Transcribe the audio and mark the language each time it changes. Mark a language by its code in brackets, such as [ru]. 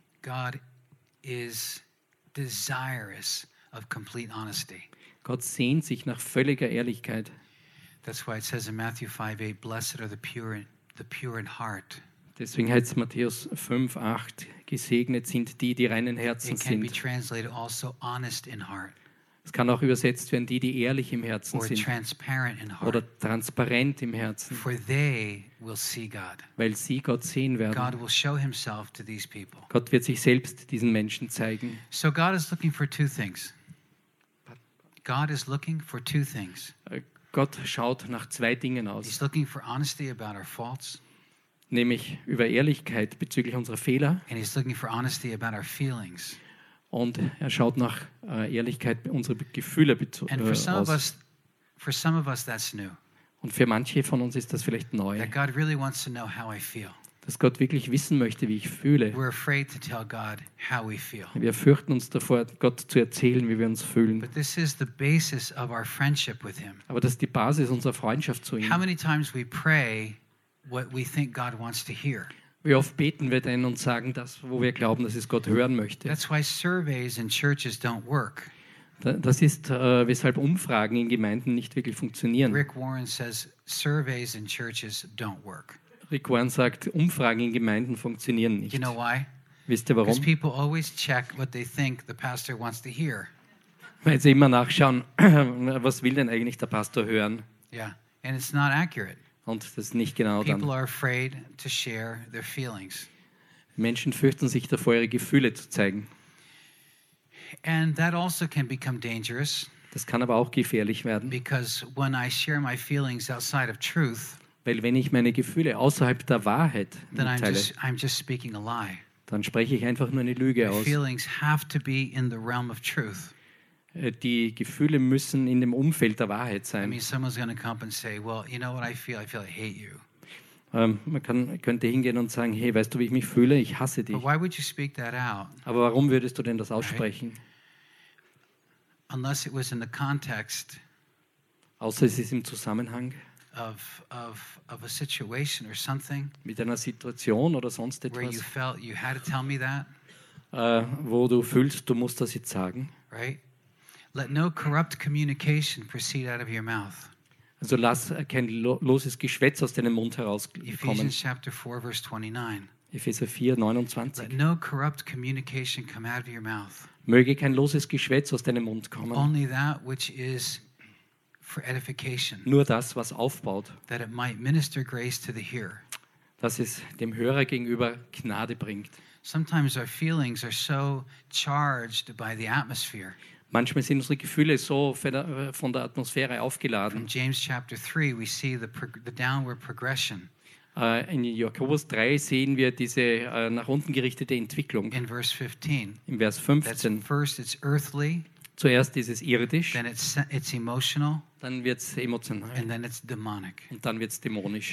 [en] God is desirous of complete honesty. [de] Gott sehnt sich nach völliger Ehrlichkeit. [en] That's why it says in Matthew 5:8, blessed are the pure in heart. [de] Deswegen heißt es Matthäus 5:8, gesegnet sind die, die reinen Herzen sind. [en] It can be translated also honest in heart. [de] Es kann auch übersetzt werden, die, die ehrlich im Herzen sind. [en] Transparent in heart. [de] Oder transparent im Herzen. [en] For they will see God. [de] Weil sie Gott sehen werden. [en] God will show himself to these people. [de] Gott wird sich selbst diesen Menschen zeigen. [en] So God is looking for two things. God is looking for two things. [de] Gott schaut nach zwei Dingen aus. [en] He's looking for honesty about our faults. [de] Nämlich über Ehrlichkeit bezüglich unserer Fehler. [en] And he's looking for honesty about our feelings. [de] Und er schaut nach Ehrlichkeit unserer Gefühle aus. [en] For some of us, that's new. [de] Und für manche von uns ist das vielleicht neu. [en] That God really wants to know how I feel. [de] Dass Gott wirklich wissen möchte, wie ich fühle. [en] We're afraid to tell God how we feel. [de] Wir fürchten uns davor, Gott zu erzählen, wie wir uns fühlen. [en] But this is the basis of our friendship with him. [de] Aber das ist die Basis unserer Freundschaft zu ihm. [en] How many times we pray what we think God wants to hear? [de] Wie oft beten wir denn und sagen das, wo wir glauben, dass es Gott hören möchte? [en] That's why surveys in churches don't work. [de] Das ist, weshalb Umfragen in Gemeinden nicht wirklich funktionieren. [en] Rick Warren says surveys in churches don't work. [de] Rick Warren sagt, Umfragen in Gemeinden funktionieren nicht. [en] You know why? [de] Wisst ihr warum? [en] Because people always check what they think the pastor wants to hear. [de] Weil sie immer nachschauen, was will denn eigentlich der Pastor hören? [en] Yeah, and it's not accurate. [de] Und das ist nicht genau [en] people [de] dann. [en] Are afraid to share their feelings. [de] Menschen fürchten sich davor, ihre Gefühle zu zeigen. [en] And that also can become dangerous. [de] Das kann aber auch gefährlich werden. [en] Because when I share my feelings outside of truth, [de] weil wenn ich meine Gefühle außerhalb der Wahrheit mitteile, [en] then I'm just speaking a lie. [de] Dann spreche ich einfach nur eine Lüge aus. [en] Feelings have to be in the realm of truth. [de] Die Gefühle müssen in dem Umfeld der Wahrheit sein. [en] I mean, someone's gonna come and say, well, you know what I feel? I feel I hate you. [de] Man könnte hingehen und sagen, hey, weißt du, wie ich mich fühle? Ich hasse dich. [en] But why would you speak that out? [de] Aber warum würdest du denn das aussprechen? [en] Right? Unless it was in the context. [de] Außer es ist im Zusammenhang. [en] Of a situation or something. [de] Mit einer Situation oder sonst etwas. [en] Where you felt you had to tell me that. [de] Wo du fühlst, du musst das jetzt sagen. [en] Right? Let no corrupt communication proceed out of your mouth. [de] Also lass kein loses Geschwätz aus deinem Mund herauskommen. [en] Ephesians chapter 4 verse 29. [de] Epheser 4, 29. [en] Let no corrupt communication come out of your mouth. [de] Möge kein loses Geschwätz aus deinem Mund kommen. [en] Only that which is for edification. [de] Nur das, was aufbaut. [en] That it might minister grace to the hearer. [de] Dass es dem Hörer gegenüber Gnade bringt. [en] Sometimes our feelings are so charged by the atmosphere. [de] Manchmal sind unsere Gefühle so von der Atmosphäre aufgeladen. [en] In James chapter 3 we see the downward progression. [de] In Jakobus 3 sehen wir diese nach unten gerichtete Entwicklung. [en] In verse 15. [de] Im Vers 15. [en] First it's earthly. [de] Zuerst ist es irdisch. [en] Then it's emotional. [de] Dann wird's emotional. [en] And then it's demonic. [de] Und dann wird's dämonisch.